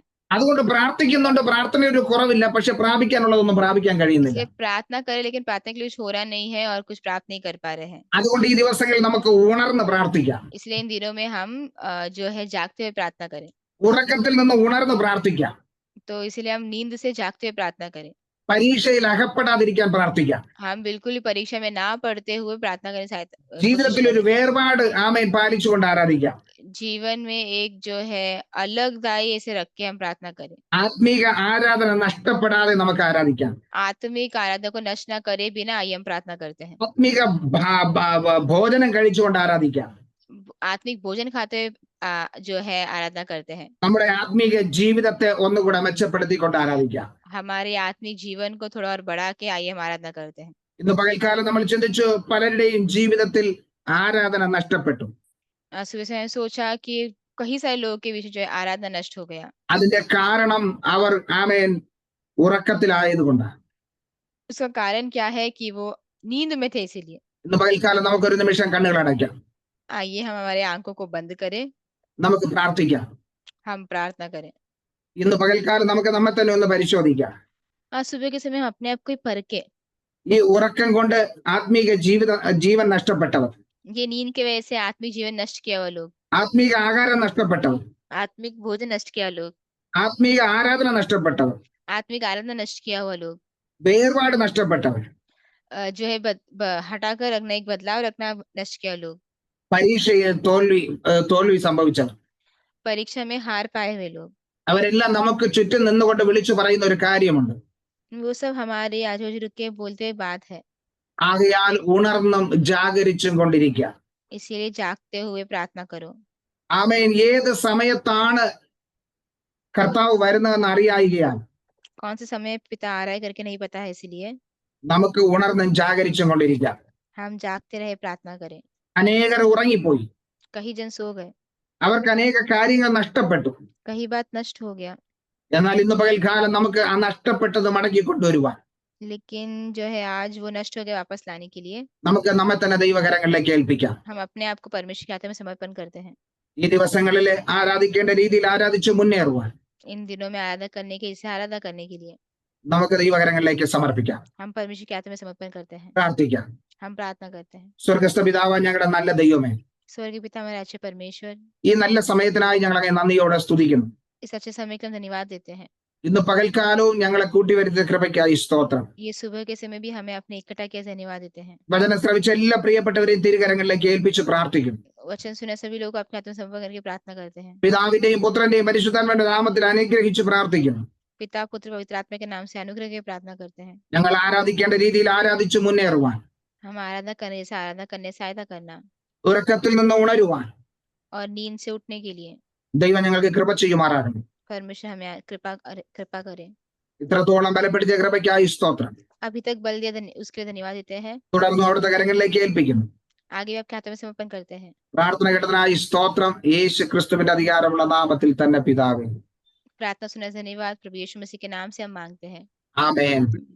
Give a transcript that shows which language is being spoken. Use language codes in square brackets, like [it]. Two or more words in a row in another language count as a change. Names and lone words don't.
[ml] അതുകൊണ്ട് പ്രാർത്ഥിക്കുന്നുണ്ട്, പ്രാർത്ഥന ഒരു കുറവില്ല, പക്ഷെ പ്രാപിക്കാനുള്ളതൊന്നും പ്രാപിക്കാൻ കഴിയുന്നില്ല. [hi] इसलिए प्रार्थना करें लेकिन प्रार्थना के लिए कुछ हो रहा नहीं है और कुछ प्राप्त नहीं कर पा रहे हैं। [ml] അതുകൊണ്ട് ഈ ദിവസങ്ങളിൽ നമുക്ക് ഉണർന്ന് പ്രാർത്ഥിക്കാം. [hi] इसलिए इन दिनों में हम जो है जागते हुए प्रार्थना करें। [ml] ഉറക്കത്തിൽ നിന്ന് ഉണർന്ന് പ്രാർത്ഥിക്കാം. [hi] तो इसीलिए हम नींद से जागते हुए प्रार्थना करें। [ml] പരീക്ഷയിൽ അകപ്പെടാതിരിക്കാൻ പ്രാർത്ഥിക്കാം. [hi] हम बिल्कुल ही परीक्षा में ना पढ़ते हुए प्रार्थना करें, कोशिश [ml] ജീവിതത്തിൽ ഒരു [hi] करें। [ml] വേർപാട് ആമേൻ പാലിച്ചുകൊണ്ട് ആരാധിക്കാം. [hi] जीवन में एक जो है अलगदाई ऐसे रख के हम प्रार्थना करें। [ml] ആത്മീക ആരാധന നഷ്ടപ്പെടാതെ നമുക്ക് ആരാധിക്കാം. [hi] आत्मिक आराधना को नष्ट ना करे बिना आइए हम प्रार्थना करते हैं। [ml] ആത്മീക ഭോജനം കഴിച്ചുകൊണ്ട് ആരാധിക്കാം. [hi] आत्मिक भोजन खाते हुए जो है आराधना करते हैं। [ml] നമ്മുടെ ആത്മീക ജീവിതത്തെ ഒന്നുകൂടെ മെച്ചപ്പെടുത്തിക്കൊണ്ട് ആരാധിക്കാം. [hi] हमारे आत्मिक जीवन को थोड़ा और बढ़ा के आइए हम आराधना करते हैं। [ml] ഇന്ന് പകൽക്കാലം നമ്മൾ ചിന്തിച്ചു, പലരുടെയും ജീവിതത്തിൽ ആരാധന നഷ്ടപ്പെട്ടു. [hi] सुबह से मैंने सोचा कि कई सारे लोगों के बीच जो है आराधना नष्ट हो गया। [ml] അതിന്റെ കാരണം അവർ ആമേൻ ഉറക്കത്തിലായതുകൊണ്ടാണ്. [hi] उसका कारण क्या है कि वो नींद में थे इसीलिए। [ml] ഇന്ന് പകൽക്കാലം നമുക്കൊരു നിമിഷം കണ്ണുകൾ അടയ്ക്കാം. [hi] आइए हम हमारे आंखों को बंद करें, [ml] നമുക്ക് പ്രാർത്ഥിക്കാം. [hi] हम प्रार्थना करें। [ml] ഇന്ന് പകൽക്കാലം നമുക്ക് നമ്മെ തന്നെ ഒന്ന് പരിശോധിക്കാം. [hi] आज सुबह के समय हम अपने आप को ही परखें। [ml] ഈ ഉറക്കം കൊണ്ട് ആത്മീക ജീവൻ നഷ്ടപ്പെട്ടവർ, [hi] ये नींद की वजह से आत्मिक जीवन नष्ट किया हुआ लोग, [ml] ആത്മീക ആഹാരം നഷ്ടപ്പെട്ടവർ, [hi] आत्मिक भोजन नष्ट किया हुआ लोग, [ml] ആത്മീക ആരാധന നഷ്ടപ്പെട്ടവർ, [hi] आत्मिक आराधना नष्ट किया हुआ लोग, [ml] വേർപാട് നഷ്ടപ്പെട്ടവർ, [hi] जो है हटाकर रखना, एक बदलाव रखना नष्ट किया हुआ लोग, [ml] പരീക്ഷയിൽ തോൽവി സംഭവിച്ചവർ, [hi] परीक्षा में हार पाए हुए लोग, [ml] അവരെല്ലാം നമുക്ക് ചുറ്റും നിന്നുകൊണ്ട് വിളിച്ചു പറയുന്ന ഒരു കാര്യമുണ്ട്. [hi] वो सब हमारे आजू रुक के बोलते हुए बात है। [ml] ആകയാൽ ഉണർന്നും ജാഗരിച്ചും കൊണ്ടിരിക്കുക. [hi] इसीलिए जागते हुए प्रार्थना करो। [ml] ആമേൻ. [hi] ഏത് സമയത്താണ് കർത്താവ് വരുന്നതെന്ന് അറിയായികയാണ്. कौन से समय पिता आ रहा है करके नहीं पता है, इसलिए [ml] നമുക്ക് ഉണർന്നും ജാഗരിച്ചും കൊണ്ടിരിക്കാം. [hi] हम जागते रहे, प्रार्थना करें। [ml] അനേകർ ഉറങ്ങിപ്പോയി. [hi] कहीं जन सो गए, [ml] അവർക്ക് അനേക കാര്യങ്ങൾ നഷ്ടപ്പെട്ടു. [hi] कहीं बात नष्ट हो गया, [ml] എന്നാൽ ഇന്ന് പകൽക്കാലം നമുക്ക് ആ നഷ്ടപ്പെട്ടത് മടക്കി കൊണ്ടുവരുവാൻ, [hi] लेकिन जो है आज वो नष्ट हो गया, वापस लाने के लिए [ml] നമുക്ക് നമ്മെ തന്നെ ദൈവകരങ്ങളിലേക്ക് ഏൽപ്പിക്കാം. [hi] हम अपने आप को परमेश्वर के हाथ में समर्पण करते हैं। [ml] ഈ ദിവസങ്ങളിൽ ആരാധിക്കേണ്ട രീതിയിൽ ആരാധിച്ചു മുന്നേറുവാൻ [hi] इन दिनों में आराधना करने के, इसे आराधना करने के लिए [ml] നമുക്ക് ദൈവകരങ്ങളിലേക്ക് സമർപ്പിക്കാം. [hi] हम परमेश्वर के हाथ में समर्पण करते हैं, [ml] പ്രാർത്ഥിക്കാം. [hi] हम प्रार्थना करते हैं। [ml] സ്വർഗസ്ഥ പിതാവ്, ഞങ്ങളുടെ നല്ല ദൈവമേ, [hi] स्वर्गीय पिता हमारे अच्छे परमेश्वर, [ml] ഈ നല്ല സമയത്തിനായി ഞങ്ങൾ അങ്ങേ നന്ദിയോടെ സ്തുതിക്കുന്നു. [hi] इस अच्छे समय के लिए हम धन्यवाद देते हैं। [ml] ഇന്ന് പകൽക്കാലവും ഞങ്ങളെ കൂട്ടിവരുത്തിയ കൃപയ്ക്കായി സ്തോത്രം. [hi] ये सुबह के समय भी हमें अपने इकट्ठा किया धन्यवाद देते हैं। [ml] വചനം ശ്രവിച്ച എല്ലാ പ്രിയപ്പെട്ടവരെയും തിരുകരങ്ങളിലേക്ക് ഏൽപ്പിച്ച് പ്രാർത്ഥിക്കുന്നു. [hi] वचन सुने सभी लोग अपने हाथ में समर्पण करके प्रार्थना करते हैं। [ml] പിതാവിന്റെയും പുത്രന്റെയും പരിശുദ്ധാത്മാവിന്റെ നാമത്തിൽ അനുഗ്രഹിച്ച് പ്രാർത്ഥിക്കുന്നു. [hi] पिता पुत्र पवित्र आत्मा के नाम से अनुग्रह की प्रार्थना करते हैं। [ml] ഞങ്ങൾ ആരാധിക്കേണ്ട രീതിയിൽ ആരാധിച്ചു മുന്നേറുവാൻ, [hi] हम आराधना करने सहायता करना [ml] ഉറക്കത്തിൽ നിന്ന് ഉണരുവാൻ [hi] और नींद से उठने के लिए [ml] ദൈവം ഞങ്ങൾക്ക് കൃപ ചെയ്യുമാറാകണം. [hi] परमेश्वर हमें कृपा करे। [ml] ഇത്രത്തോളം ബലപ്പെടുത്തിയ കൃപയ്ക്കായി സ്തോത്രം. [hi] अभी तक बल दिया, उसके लिए धन्यवाद देते हैं। [ml] തുടർന്ന് അവിടുത്തെ കരങ്ങളിലേക്ക് ഏൽപ്പിക്കുന്നു. [hi] आगे भी आपके हाथों में समर्पण करते हैं। [ml] പ്രാർത്ഥന കേട്ടതിനായി സ്തോത്രം. യേശു ക്രിസ്തുവിന്റെ അധികാരമുള്ള നാമത്തിൽ തന്നെ പിതാവേ. [hi] प्रार्थना सुनने धन्यवाद, प्रभु यीशु मसीह के नाम से हम मांगते हैं। [ml] ആമേൻ.